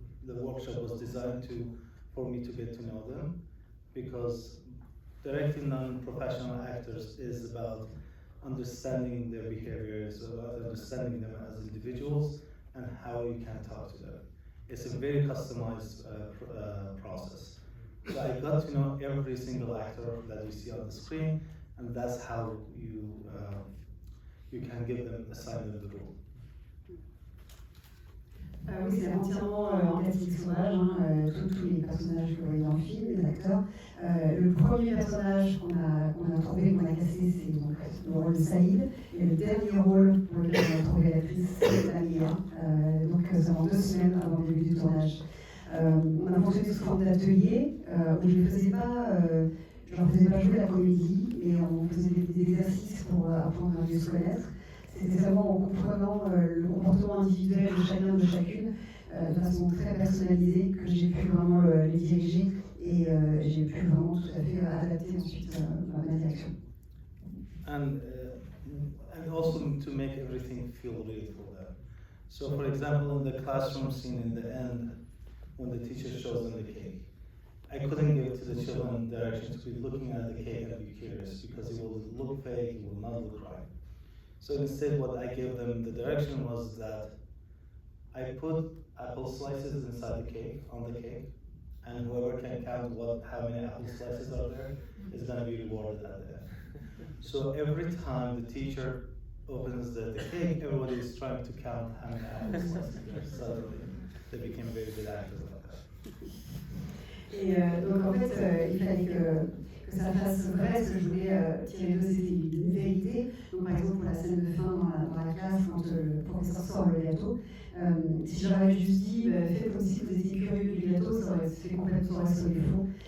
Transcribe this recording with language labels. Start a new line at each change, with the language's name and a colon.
English: The workshop was designed for me to get to know them, because directing non-professional actors is about understanding their behaviors, about understanding them as individuals, and how you can talk to them. It's a very customized process. So I got to know every single actor that you see on the screen, and that's how you can give them, assign them the role.
French: Oui, c'est entièrement en casting sauvage, tous les personnages que vous voyez dans le film, les acteurs. Le premier personnage qu'on a trouvé, qu'on a casté, c'est donc le rôle de Saïd, et le dernier rôle pour lequel on a trouvé l'actrice, c'est Lamia. Donc seulement 2 semaines avant le début du tournage. On a fonctionné sous forme d'atelier où je ne faisais pas, jouer la comédie, mais on faisait des exercices pour apprendre à mieux se connaître. C'était seulement en comprenant le comportement individuel de chacun, de chacune, de façon très personnalisée, que j'ai pu vraiment les diriger et j'ai pu vraiment tout à fait adapter ensuite ma direction.
English: And also to make everything feel real for them. So for example, in the classroom scene in the end, when the teacher shows them the cake, I couldn't give to the children direction to be looking at the cake and be curious, because it will look fake, it will not look right. So instead, what I gave them the direction was that I put apple slices inside the cake, on the cake, and whoever can count how many apple slices are there is going to be rewarded at the end. So every time the teacher opens the cake, everybody is trying to count how many apple slices there. So they became very good actors like that.
French: Et donc en fait, il fallait que ça fasse vrai. Ce que je voulais tirer d'eux, c'était une vérité. Donc par exemple, pour la scène de fin dans la classe, quand le professeur sort le gâteau, si j'aurais juste dit faites comme si vous étiez curieux du gâteau, ça aurait fait complètement sonner faux.